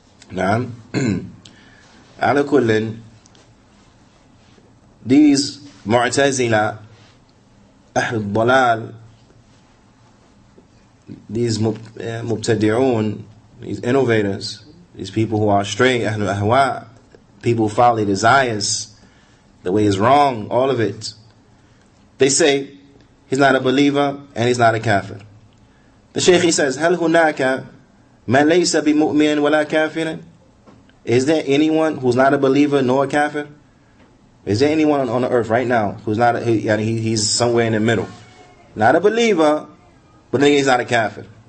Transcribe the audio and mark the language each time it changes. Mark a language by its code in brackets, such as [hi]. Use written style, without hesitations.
[en] Now, ala kullin, these Mu'tazila, Ahl Dalal, these Mubtadi'un, these innovators, these people who are astray, Ahl Ahwa, people who follow their desires, the way is wrong, all of it. They say he's not a believer and he's not a kafir. The Shaykh, he says, [ar] هل هناك من ليس بمؤمن ولا كافر? [en] Is there anyone who's not a believer nor a kafir? Is there anyone on the earth right now who's not he's somewhere in the middle? Not a believer, but then he's not a kafir.